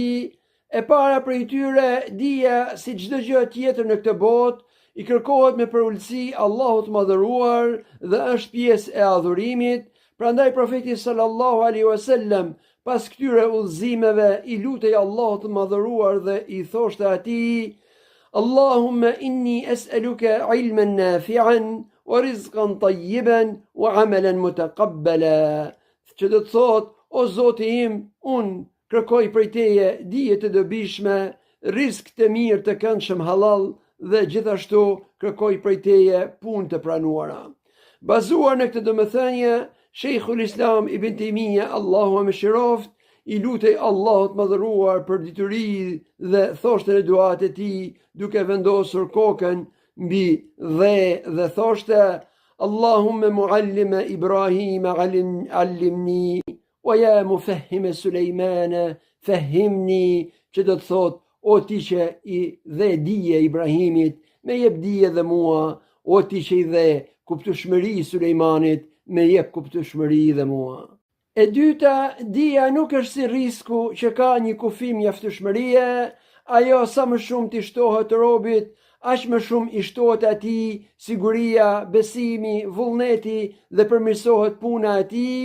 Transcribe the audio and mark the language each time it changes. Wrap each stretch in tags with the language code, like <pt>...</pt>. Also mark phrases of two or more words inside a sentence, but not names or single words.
<sq>E para prej tyre, dija si çdo gjë tjetër në këtë botë i kërkohet me përullësi Allahut madhëruar dhe është pjesë e adhurimit. Prandaj profeti</sq> <ar>صلى الله عليه وسلم</ar> <sq>pas këtyre udhëzimeve i lutej Allahut madhëruar dhe i thoshte atij:</sq> <ar>اللهم إني أسألك علما نافعا ورزقا طيبا وعملا متقبلا.</ar> <sq>Që do të thotë, o Zoti im, unë kërkoj prej teje dije të dobishme, rizq të mirë të këndshëm halal, dhe gjithashtu kërkoj prej teje punë të pranuara. Bazuar në këtë domethënie, Sheikhul Islam Ibn Taymija, Allahu më mëshiroft, i lutej Allahut madhëruar për dituri dhe thoshte në duat e tij duke vendosur kokën mbi dhe thoshte:</sq> <ar>اللهم معلم إبراهيم علمني ويا مفهم سليمان فهمني.</ar> <sq>Që do të thotë, o ti që i dhe dije Ibrahimit, me jep dije dhe mua, o ti që i dhe kuptueshmëri Sulejmanit, me jep kuptueshmëri dhe mua. E dyta, dija nuk është si risku që ka një kufi mjaftueshmërie, ajo sa më shumë t'i shtohet robit, aq më shumë i shtohet atij siguria, besimi, vullneti dhe përmirësohet puna e tij.</sq>